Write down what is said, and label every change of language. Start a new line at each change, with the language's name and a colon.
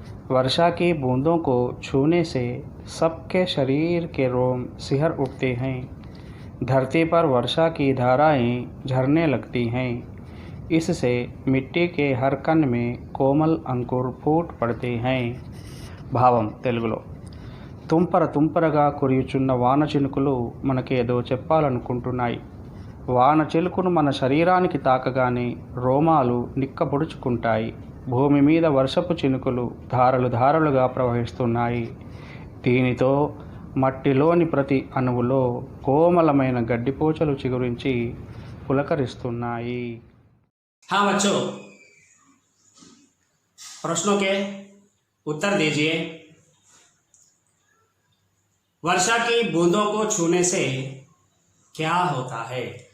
Hindi: वर्षा की बूंदों को छूने से सबके शरीर के रोम सिहर उठते हैं। धरती पर वर्षा की धाराएं झरने लगती हैं। इससे मिट्टी के हर कण में कोमल अंकुर फूट पड़ते हैं।
Telugu: భావం తెలుగులో తుంపరగా కురియుచున్న వాన చినుకులు మనకేదో చెప్పాలనుకుంటున్నాయి. వాన చిలుకును మన శరీరానికి తాకగానే రోమాలు నిక్కబొడుచుకుంటాయి. భూమి మీద వర్షపు చినుకులు ధారలుగా ప్రవహిస్తున్నాయి. దీనితో మట్టిలోని ప్రతి అణువులో కోమలమైన గడ్డిపోచలు చిగురించి పులకరిస్తున్నాయి.
Hindi: हाँ बच्चों, प्रश्नों के उत्तर दीजिए। वर्षा की बूंदों को छूने से क्या होता है?